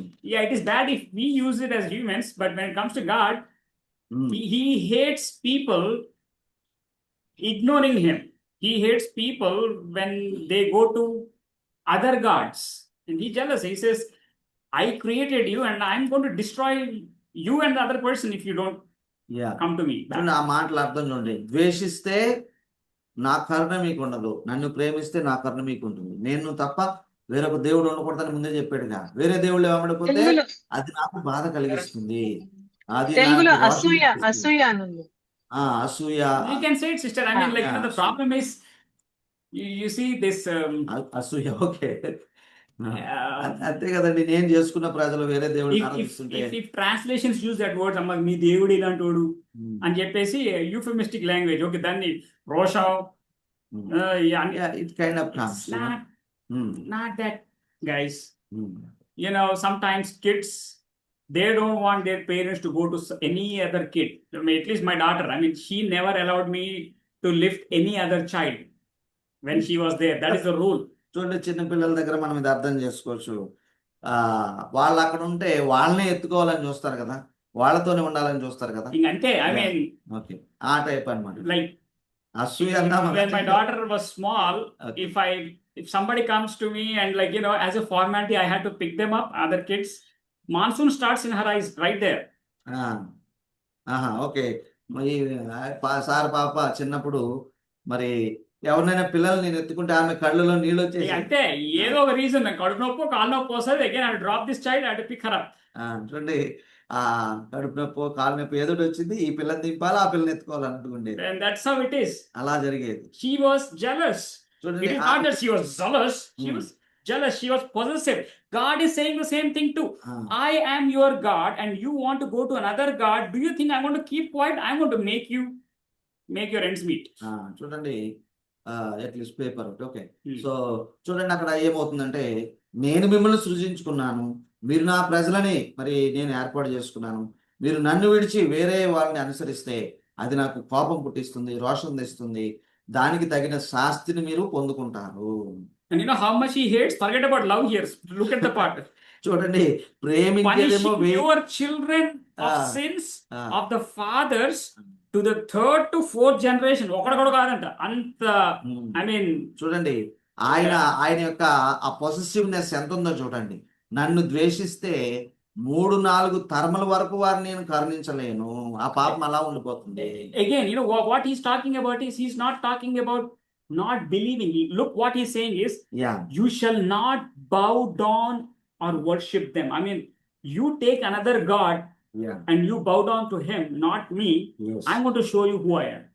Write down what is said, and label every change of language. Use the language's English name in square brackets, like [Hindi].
[English] Yeah, it is bad if we use it as humans, but when it comes to God, he hates people ignoring him. He hates people when they go to other gods. And he's jealous. He says, I created you and I'm going to destroy you and the other person if you don't yeah come to me back. [Telugu] చూడండి, ఆ మాటలు అర్థం చూడండి. ద్వేషిస్తే నా కరుణ మీకు ఉండదు, నన్ను ప్రేమిస్తే నా కరుణ మీకు ఉంటుంది. నేను తప్ప వేరొక దేవుడు ఉండకూడదని ముందే చెప్పాడుగా. వేరే దేవుళ్ళు ఏమడకపోతే తెలుగులో అది నాకు బాధ కలిగిస్తుంది, అది తెలుగులో నాకు రోషం అసూయ కలిగిస్తుంది. అసూయ అని ఉంది. అసూయ, [English] You can say it, sister. I mean, like, you know, the problem is, you see this, [Telugu] అసూయ. ఓకే, uh, అంతే కదండి. నేను చేసుకున్న ప్రజలు వేరే దేవుడిని [English] if [Telugu] ఆరాధిస్తుంటే [English] translations use that word, [Telugu] అమ్మ మీ దేవుడు ఇలాంటోడు ఉమ్, అని చెప్పేసి యూఫెమిస్టిక్ లాంగ్వేజ్, ఓకే, దాన్ని రోషం, [English] Um. It kind of comes, it's not that, guys. Um. You know, sometimes kids, they don't want their parents to go to any other kid. I mean, at least my daughter, I mean, she never allowed me to lift any other child when she was there. That is the rule. [Telugu] చూడండి, చిన్న పిల్లల దగ్గర మనం ఇది అర్థం చేసుకోవచ్చు. వాళ్ళు అక్కడ ఉంటే వాళ్ళనే ఎత్తుకోవాలని చూస్తారు కదా, వాళ్ళతోనే ఉండాలని చూస్తారు కదా. [English] ఇంకంతే, I mean, [Telugu] ఓకే, ఆ టైప్ అన్నమాట. [English] like, [Telugu] అసూయ అన్నా [English] when my daughter was small, Okay. if somebody comes to me and, like, you know, as a formality, I had to pick them up, other kids, monsoon starts in her eyes right there. Okay. [Telugu] మరి sir పాప చిన్నప్పుడు మరి ఎవరినైనా పిల్లలు నేను ఎత్తుకుంటే ఆమె కళ్ళలో నీళ్ళు వచ్చేసి అంటే ఏదో ఒక రీజన్, కడుపు నొప్పి కాలు నొప్పి వస్తుంది, [English] Again I drop this child, I pick her up. [Telugu] చూడండి, ఆ కడుపు నొప్పి కాలు నొప్పి ఏదో వచ్చింది, ఈ పిల్లని దింపాలి, ఆ పిల్లని ఎత్తుకోవాలనుకుండేది. [English] And that's how it is. [Telugu] అలా జరిగేది. [English] She was jealous. It [Telugu] చూడండి, [English] is not that she was zealous, she Hmm. was jealous, she was possessive. God is saying the same thing too. ఆ, I am your God and you want to go to another God. Do you think I'm going to keep quiet? I'm going to make your ends meet. [Telugu] చూడండి, at least paper. Okay, Hmm. So చూడండి, అక్కడ ఏమవుతుందంటే, నేను మిమ్మల్ని సృజించుకున్నాను, మీరు నా ప్రజలని మరి నేను ఏర్పాటు చేసుకున్నాను, మీరు నన్ను విడిచి వేరే వాళ్ళని అనుసరిస్తే అది నాకు కోపం పుట్టిస్తుంది, రోషం తెస్తుంది, దానికి తగిన శాస్తిని మీరు పొందుకుంటారు. [English] And you know how much he hates? Forget about love here. Look at the part. [Telugu] చూడండి, ప్రేమించేదేమో [English] Punishing your children of Ah. sins Ah. of the fathers to the 3rd to 4th generation. [Telugu] ఒకటి కూడా కాదంట. అంత, [English] I mean, [Telugu] చూడండి, ఆయన యొక్క ఆ possessiveness ఎంత ఉందో చూడండి. నన్ను ద్వేషిస్తే 3-4 తరముల వరకు వారిని నేను కరుణించలేను, ఆ పాపం అలా ఉండిపోతుంది. [English] again, you know, what he's talking about is, he's not talking about not believing. Look, what he's saying is, yeah you shall not bow down or worship them. I mean, you take another God yeah and you bow down to him, not me. I'm going to show you who I am.